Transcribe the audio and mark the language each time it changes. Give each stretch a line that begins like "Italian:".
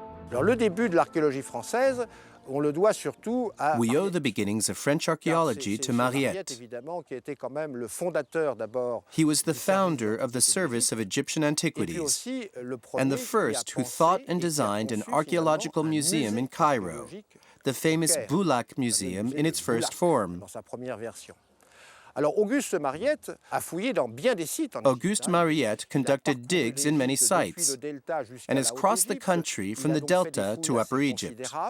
French: Alors, le début de l'archéologie française, on le doit surtout à
English: We owe the beginnings of French archaeology to Mariette.
French: Évidemment, qui était quand même le fondateur d'abord.
English: He was the founder of the Service of Egyptian Antiquities and the first who thought and designed an archaeological museum in Cairo, the famous Boulak Museum in its first form.
French: Dans sa première version. Alors, Auguste Mariette a fouillé dans bien des sites en
English: Auguste Mariette conducted digs in many sites and has crossed the country from the Delta to Upper Egypt.